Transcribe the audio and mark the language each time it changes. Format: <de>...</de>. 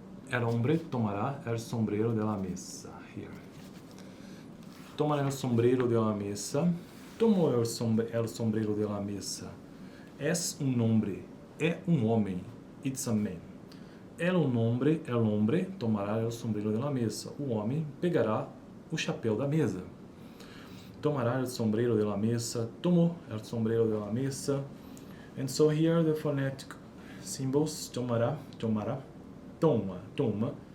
<es>El hombre tomará el sombrero de la mesa. Here. Tomará el sombrero de la mesa. Tomó el sombrero de la mesa. Es un hombre.</es> <pt>É homem.</pt> <en>It's a man.</en> <es>El hombre tomará el sombrero de la mesa.</es> <pt>O homem pegará o chapéu da mesa.</pt> <es>Tomará el sombrero de la mesa. Tomó el sombrero de la mesa.</es> <en>And so here the phonetic symbols: tomará, toma, tomó.</en>